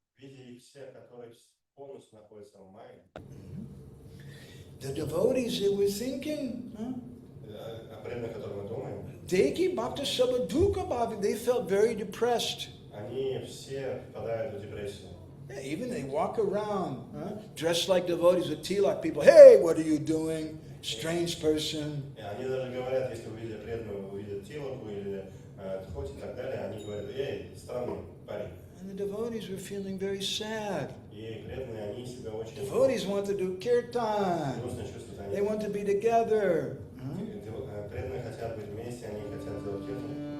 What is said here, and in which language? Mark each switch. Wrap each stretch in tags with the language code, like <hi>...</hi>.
<ru>Видя их всех, которые полностью находятся в Майе,</ru> <en>The devotees, they were thinking, huh?</en> <ru>о преданных, о которых мы думаем,</ru> <bn>Deki Bhakta Sabadhuka Bhavi,</bn> <en>they felt very depressed.</en> <ru>они все впадают в депрессию.</ru> <en>Yeah, even they walk around, huh? Dressed like devotees with tilak. People, hey, what are you doing? Strange person.</en> <ru>И они даже говорят, если увидят преданного, увидят тилоку или тхот и так далее, они говорят, эй, странный парень.</ru> <en>And the devotees were feeling very sad.</en> <ru>И преданные, они себя очень</ru> <en>Devotees want to do kirtan.</en> <ru>грустно чувствуют.</ru> <en>They want to be together.</en> <ru>Преданные хотят быть вместе, они хотят делать киртан.</ru>